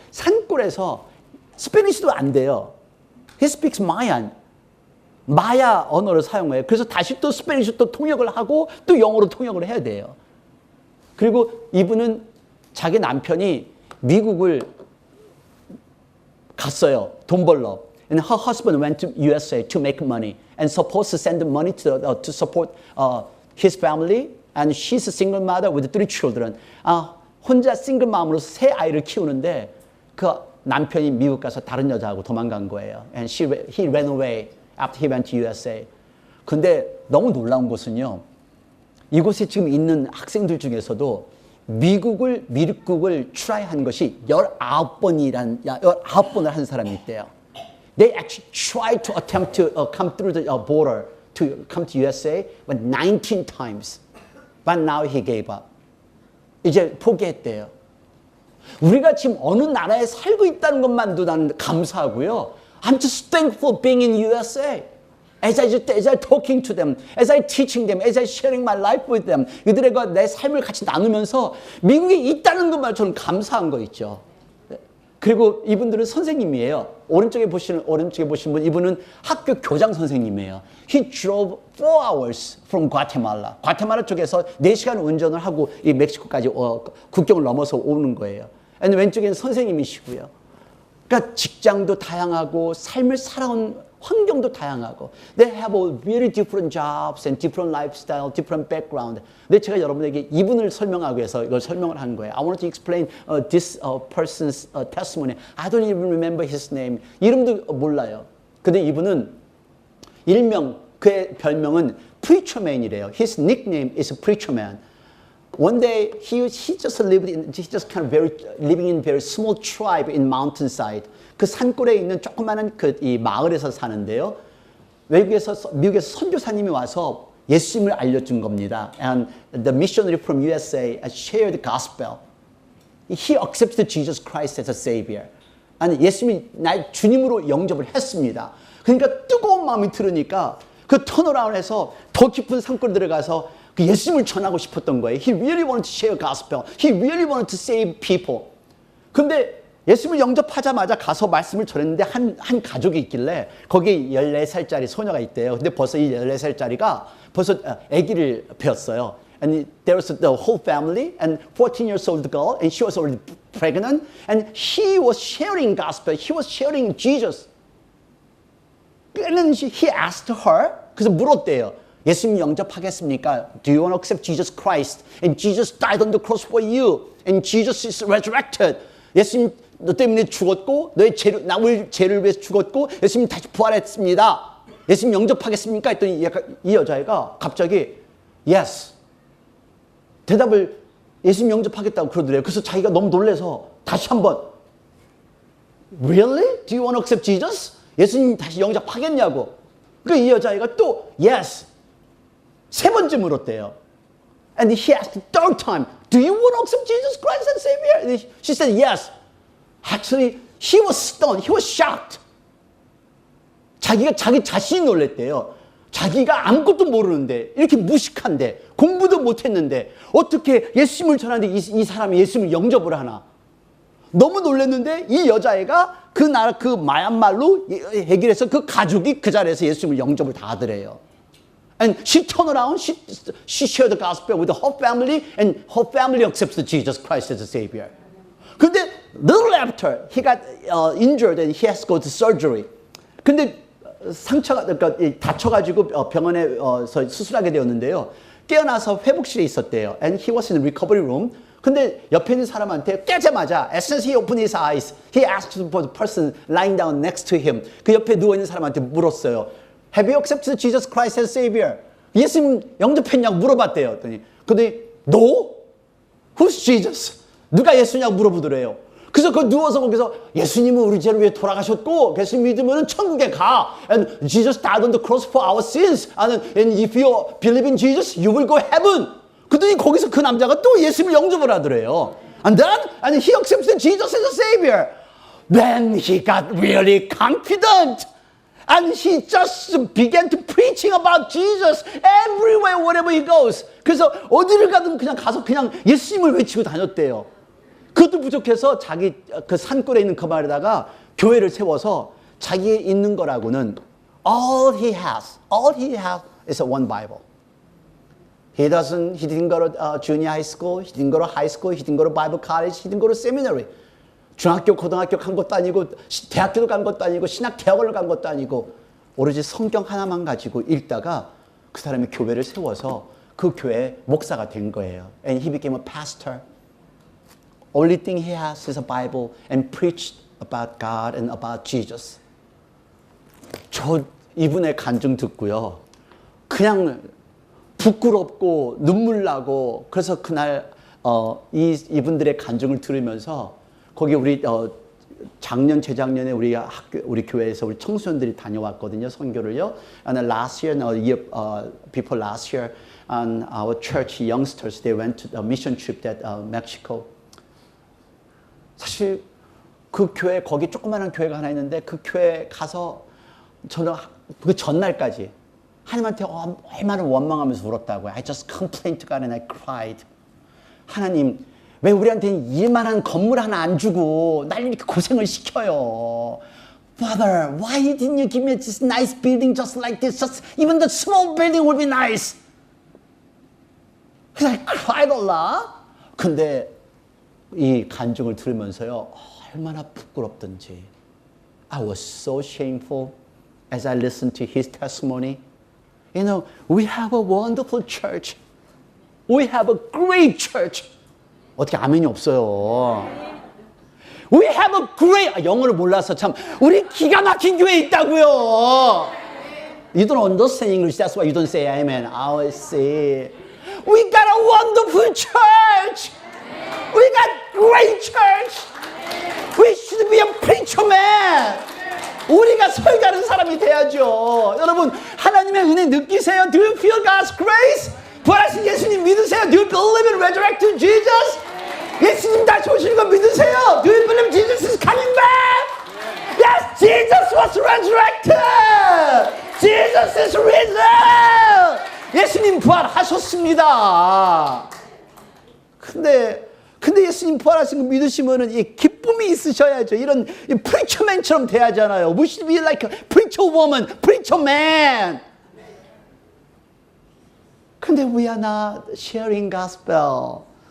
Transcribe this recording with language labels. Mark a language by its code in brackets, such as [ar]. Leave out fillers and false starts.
[ko] 산골에서 스페니쉬도 안 돼요. [en] He speaks Mayan. [ko] 마야 언어를 사용해요. 그래서 다시 또 스페니쉬 또 통역을 하고 또 영어로 통역을 해야 돼요. 그리고 이분은 자기 남편이 미국을 갔어요. 돈 벌러. [en] And her husband went to USA to make money and supposed to send money to support his family. And she's a single mother with 3 children. [ko] 혼자 싱글 맘으로서 3 아이를 키우는데 그 남편이 미국 가서 다른 여자하고 도망간 거예요. [en] And he ran away after he went to USA. [ko] 근데 너무 놀라운 것은요. 이곳에 지금 있는 학생들 중에서도 미국을 트라이한 것이 19번을 한 사람이 있대요. [en] They actually tried to attempt to come through the border to come to USA, but 19 times. But now he gave up. [ko] 이제 포기했대요. 우리가 지금 어느 나라에 살고 있다는 것만도 나는 감사하고요. [en] I'm just thankful being in USA. As I talking to them, as I teaching them, as I sharing my life with them, [ko] 이들과 내 삶을 같이 나누면서 미국에 있다는 것만 저는 감사한 거 있죠. 그리고 이분들은 선생님이에요. 오른쪽에 보시는 분, 이분은 학교 교장 선생님이에요. [en] He drove 4 hours from Guatemala. [ko] 과테말라 쪽에서 4시간 운전을 하고 이 멕시코까지 국경을 넘어서 오는 거예요. and 왼쪽에는 선생님이시고요. 그러니까 직장도 다양하고 삶을 살아온 환경도 다양하고 [en] they have all very different jobs and different lifestyle, different background. [ko] 근데 제가 여러분에게 이분을 설명하기 위해서 이걸 설명을 한 거예요. [en] I want to explain this person's testimony. I don't even remember his name. [ko] 이름도 몰라요. 근데 이분은 일명 그의 별명은 preacher man이래요. [en] His nickname is preacher man. One day he just kind of living in very small tribe in mountainside. [ko] 그 산골에 있는 조그마한 이 마을에서 사는데요. 미국에서 선교사님이 와서 예수님을 알려준 겁니다. [en] And the missionary from USA shared the gospel. He accepted Jesus Christ as a savior. [ko] 아니 예수님이 날 주님으로 영접을 했습니다. 그러니까 뜨거운 마음이 들으니까 그 턴어라운드해서 더 깊은 산골 들어가서 그 예수님을 전하고 싶었던 거예요. [en] He really wanted to share gospel. He really wanted to save people. [ko] 근데 예수님을 영접하자마자 가서 말씀을 전했는데 한 가족이 있길래 거기 14살짜리 소녀가 있대요. 근데 벌써 이 14살짜리가 벌써 아기를 배웠어요. [en] And there was the whole family and 14 years old girl and she was already pregnant and he was sharing gospel. He was sharing Jesus. And he asked her, [ko] 그래서 물었대요. 예수님 영접하겠습니까? [en] Do you want to accept Jesus Christ? And Jesus died on the cross for you. And Jesus is resurrected. [ko] 예수님 너 때문에 죽었고 너의 남을 죄를 위해서 죽었고 예수님 다시 부활했습니다. 예수님 영접하겠습니까? 했더니 이 여자애가 갑자기 yes 대답을 예수님 영접하겠다고 그러더래요. 그래서 자기가 너무 놀라서 다시 한번 Really? [en] Do you want to accept Jesus? [ko] 예수님 다시 영접하겠냐고. 그 이 여자애가 또 Yes. 세 번째 물었대요. [en] And he asked the third time, Do you want to accept Jesus Christ as Savior? And she said yes. Actually, he was stunned. He was shocked. [ko] 자기가 자기 자신이 놀랬대요. 자기가 아무것도 모르는데 이렇게 무식한데 공부도 못했는데 어떻게 예수님을 전하는데 이 사람이 예수님을 영접을 하나. 너무 놀랐는데 이 여자애가 그 나라 그 마얀말로 해결해서 그 가족이 그 자리에서 예수님을 영접을 다 하더래요. [en] And she turned around, she shared the gospel with her family, and her family accepted Jesus Christ as a Savior. 근데 little after he got injured and he has to go to surgery. [ko] 근데 상처가 그러니까 다쳐가지고 병원에서 수술하게 되었는데요. 깨어나서 회복실에 있었대요. [en] And he was in the recovery room. [ko] 근데 옆에 있는 사람한테 깨자마자 [en] as soon as he opened his eyes, he asked for the person lying down next to him. [ko] 그 옆에 누워 있는 사람한테 물었어요. [en] Have you accepted Jesus Christ as Savior? [ko] 예수님 영접했냐고 물어봤대요. [en] 근데 No? Who's Jesus? [ko] 누가 예수냐고 물어보더래요. 그래서 그 누워서 거기서 예수님은 우리 죄를 위해 돌아가셨고 예수님 믿으면 천국에 가. [en] And Jesus died on the cross for our sins. And if you believe in Jesus, you will go heaven. [ko] 그랬더니 거기서 그 남자가 또 예수님을 영접을 하더래요. [en] And he accepted Jesus as a Savior. Then he got really confident. And he just began to preaching about Jesus everywhere, wherever he goes. [ko] 그래서 어디를 가든 그냥 가서 그냥 예수님을 외치고 다녔대요. 그것도 부족해서 자기 그 산골에 있는 그 마을에다가 교회를 세워서 자기의 있는 거라고는 [en] all he has is one Bible. He didn't go to junior high school, he didn't go to high school, he didn't go to Bible college, he didn't go to seminary. [ko] 중학교, 고등학교 간 것도 아니고 대학교도 간 것도 아니고 신학대학원을 간 것도 아니고 오로지 성경 하나만 가지고 읽다가 그 사람이 교회를 세워서 그 교회의 목사가 된 거예요. [en] And he became a pastor. Only thing he has is a Bible and preached about God and about Jesus. [ko] 저 이분의 간증 듣고요. 그냥 부끄럽고 눈물 나고 그래서 그날 이분들의 간증을 들으면서 거기 우리 작년 재작년에 우리 교회에서 우리 청소년들이 다녀왔거든요. 선교를요. [en] And last year, before last year, and our church youngsters they went to a mission trip at Mexico. [ko] 사실 그 교회 거기 조그마한 교회가 하나 있는데 그 교회 가서 저는 그 전날까지 하나님한테 얼마나 원망하면서 울었다고요. [en] I just complained to God and I cried. [ko] 하나님 왜 우리한테는 이만한 건물 하나 안 주고 날 이렇게 고생을 시켜요. [en] Father, why didn't you give me this nice building just like this? Just even the small building would be nice. I cried a lot. [ko] 근데 이 간증을 들으면서요. 얼마나 부끄럽던지. [en] I was so shameful as I listened to his testimony. You know, we have a wonderful church. We have a great church. [ko] 어떻게 아멘이 없어요. [en] We have a great, [ko] 영어를 몰라서 참, 우리 기가 막힌 교회 있다고요. [en] You don't understand English, that's why you don't say amen. I see. We got a wonderful church. We got great church. We should be a preacher man. [ko] 우리가 설교하는 사람이 돼야죠. 여러분, 하나님의 은혜 느끼세요? [en] Do you feel God's grace? [ko] 부활하신 예수님 믿으세요? [en] Do you believe in resurrected Jesus? [ko] 예수님 다시 오시는 거 믿으세요? [en] Do you believe Jesus is coming back? Yes, Jesus was resurrected. Jesus is risen. [ko] 예수님 부활하셨습니다. 근데 예수님 부활하신 거 믿으시면은 이 기쁨이 있으셔야죠. 이런 프리처맨처럼 돼야잖아요. [en] We should be like a preacher woman, preacher man. 근데 we are not sharing gospel.